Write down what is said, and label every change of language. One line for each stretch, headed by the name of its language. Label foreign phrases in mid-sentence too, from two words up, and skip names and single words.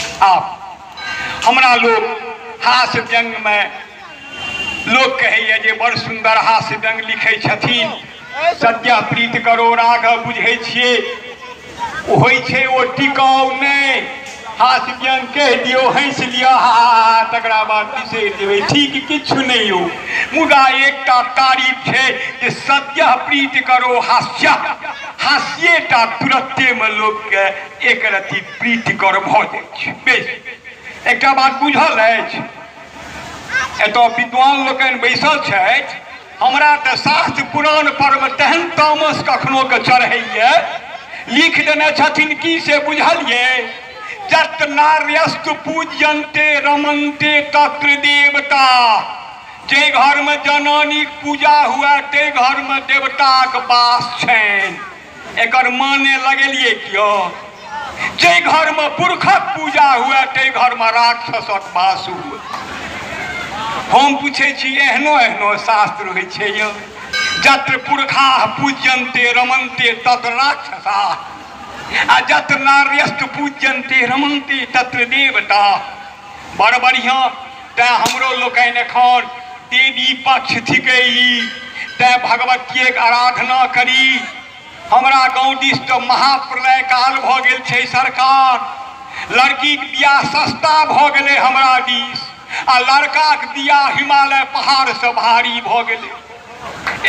Maithili: साहब हमरा लोग हास्य व्यंग में लोग कहे जे बड़ सुंदर हास्य व्यंग लिखे छथिन। सत्य प्रीत करो राघव बुझे छिए होय छे ओ टिकाऊ नहीं। हास्य व्यंग कह दियो हंस लिया हा तकरा बाद बिसरि देबै ठीक किछु नहीं हो। मुदा एकटा तारीफ है जे सत्य प्रीत करो हास्य हास्यटा तुरत्ते में लोग के एक रति प्रीतिकर भ जाय छै। बेस एकटा बात बुझल अछि एतऽ विद्वान लोकनि बैसल छथि। हमरा तऽ शास्त्र पुराण पर में तेहन तामस कखनो के चढ़ैया लिख देने छथिन की से बुझलिए जत
Sanskrit: नार्यस्तु पूज्यन्ते रमन्ते तत्र देवता।
Maithili: जे घर में जनानी पूजा हुआ ते घर में देवता के वास छनि। एकर माने लगेलिए क्यों जे घर में पुरखक पूजा हुआ ते घर में राक्षसक वास हुआ। हम पूछे छी एहनो एहनो शास्त्र होइ छै यौ
Sanskrit: जत्र पुरखा पूज्यन्ते रमन्ते तत्र राक्षसा
Maithili: आ
Sanskrit: जत्र नार्यस्तु पूज्यन्ते रमन्ते तत्र देवता।
Maithili: बड़ बढ़िया तैं हमरो लोकनि एखन देवी पक्ष थिकै तैं भगवती के आराधना करी। हमरा गाँव दिस तो महाप्रलय काल भ गेल छै सरकार। लड़की के बियाह सस्ता भ गेलै हमरा दिस आ लड़का के बियाह हिमालय पहाड़ से भारी भ गेलै।